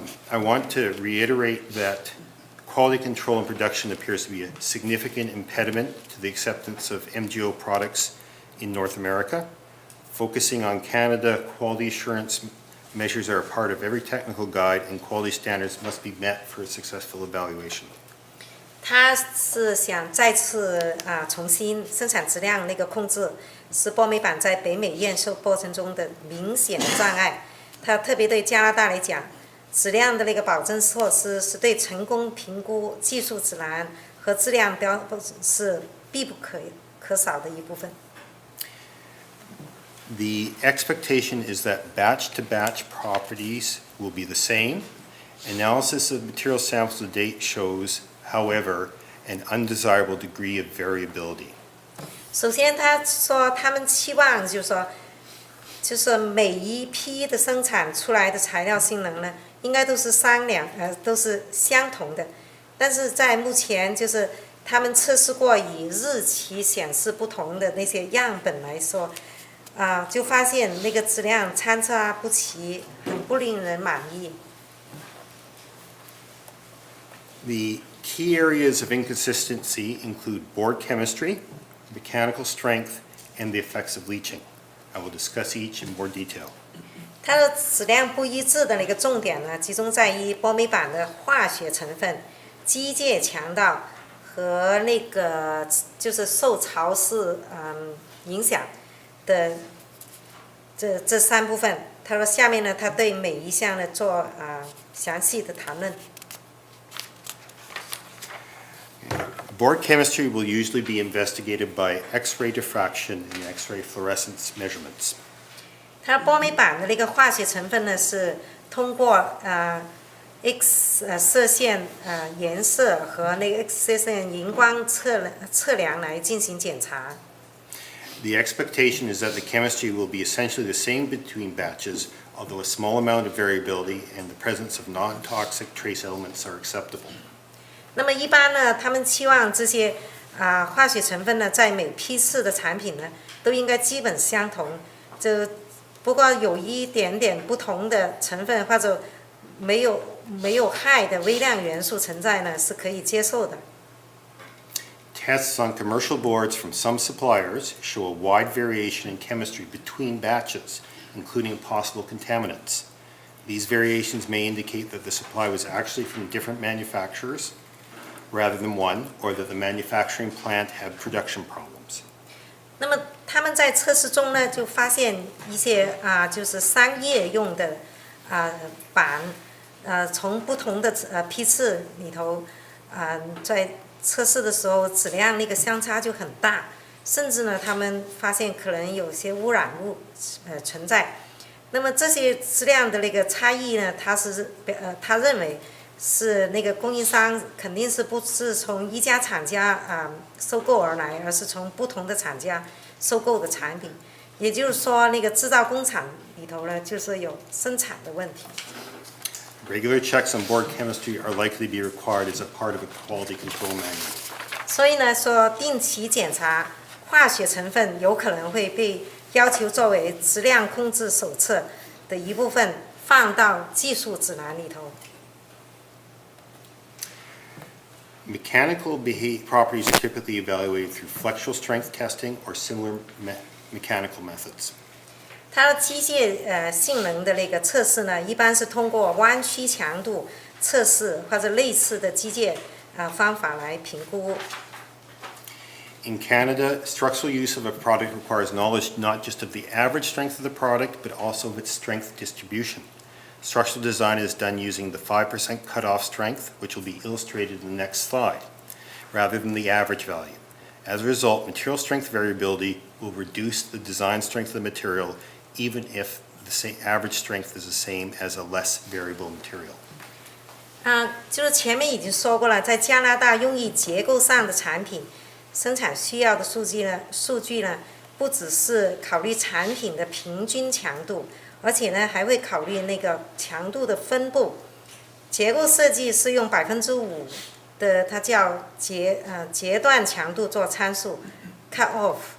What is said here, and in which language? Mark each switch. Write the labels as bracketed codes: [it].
[en] I want to reiterate that quality control and production appears to be a significant impediment to the acceptance of MGO products in North America. Focusing on Canada, quality assurance measures are a part of every technical guide, and quality standards must be met for a successful evaluation. [zh] 他是想再次重新生产质量那个控制，是波美板在北美验收过程中的明显障碍。他特别对加拿大来讲，质量的那个保证措施是对成功评估技术指南和质量标是必必不可少的一部分。 [en] The expectation is that batch-to-batch properties will be the same. Analysis of material samples to date shows, however, an undesirable degree of variability. [zh] 首先，他说他们期望就是每一批的生产出来的材料性能呢，应该都是都是相同的。但是在目前，就是他们测试过以日期显示不同的那些样本来说，就发现那个质量参差不齐，很不令人满意。 [en] The key areas of inconsistency include board chemistry, mechanical strength, and the effects of leaching. I will discuss each in more detail. [zh] 它的质量不一致的那个重点呢，集中在于波美板的化学成分、机械强度和那个就是受潮湿影响的这三部分。他说下面呢，他对每一项呢做详细的谈论。 [en] Board chemistry will usually be investigated by X-ray diffraction and X-ray fluorescence measurements. [zh] 它波美板的那个化学成分呢，是通过X 射线颜色和那个 X 射线荧光测量来进行检查。 [en] The expectation is that the chemistry will be essentially the same between batches, although a small amount of variability and the presence of non-toxic trace elements are acceptable. [zh] 那么一般呢，他们期望这些化学成分呢，在每批次的产品呢，都应该基本相同。不过有一点点不同的成分或者没有害的微量元素存在呢，是可以接受的。 [en] Tests on commercial boards from some suppliers show a wide variation in chemistry between batches, including possible contaminants. These variations may indicate that the supply was actually from different manufacturers rather than one, or that the manufacturing plant had production problems. [zh] 那么他们在测试中呢，就发现一些就是商业用的板，从不同的批次里头，在测试的时候质量那个相差就很大，甚至呢，他们发现可能有些污染物存在。那么这些质量的那个差异呢，他认为是那个供应商肯定是不是从一家厂家收购而来，而是从不同的厂家收购的产品。也就是说，那个制造工厂里头呢，就是有生产的问题。 [en] Regular checks on board chemistry are likely to be required as a part of a quality control manual. [zh] 所以呢，说定期检查化学成分有可能会被要求作为质量控制手册的一部分放到技术指南里头。 [en] Mechanical properties are typically evaluated through flexural strength testing or similar mechanical methods. [zh] 它的机械性能的那个测试呢，一般是通过弯曲强度测试或者类似的机械方法来评估。 [en] In Canada, structural use of a product requires knowledge not just of the average strength of the product, but also of its strength distribution. Structural design is done using the 5% cutoff strength, which will be illustrated in the next slide, rather than the average value. As a result, material strength variability will reduce the design strength of the material, even if the average strength is the same as a less variable material. [zh] 就是前面已经说过了，在加拿大用于结构上的产品生产需要的数据呢，不只是考虑产品的平均强度，而且呢还会考虑那个强度的分布。结构设计是用5%的，它叫截断强度做参数 ，cut off。